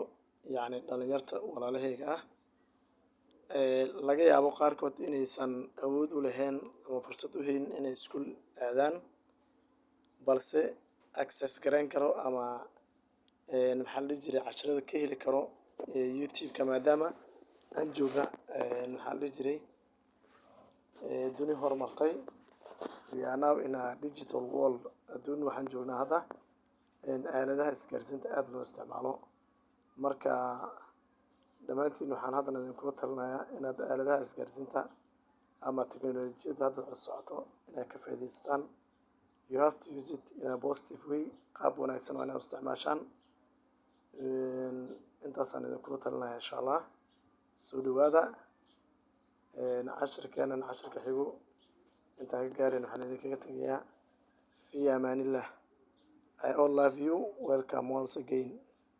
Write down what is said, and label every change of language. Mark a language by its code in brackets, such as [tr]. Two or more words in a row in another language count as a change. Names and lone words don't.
[so] yacni dhalinyarta walaalahayga ah laga yaabo qaarkood inaysan awood u lahayn ama fursad u helin inay iskuul aadaan balse access gareyn karo ama maxaa la dhihi jiray casharada ka heli karo YouTube-ka maadaama aan jooga maxaa la dhihi jiray duni horumartay [en] we are now in a digital world [so] adduun waxaan joognaa hadda aaladaha isgaarsiinta aad loo isticmaalo marka dhammaantiin waxaan haddana idinkula talinayaa inaad aaladaha isgaarsiinta ama teknolojiyadda hadda socoto inaad ka faa'iidaystaan [en] you have to use it in a positive way [so] qaab wanaagsan waa inaad u isticmaashaan intaasaan idinkula talinayaa [ar] إن شاء الله [so] soo dhawaada casharkeenan casharka xigo intaan ka gaarin waxaan idinkaga tegayaa [ar] في أمان الله [en] I all love you welcome once again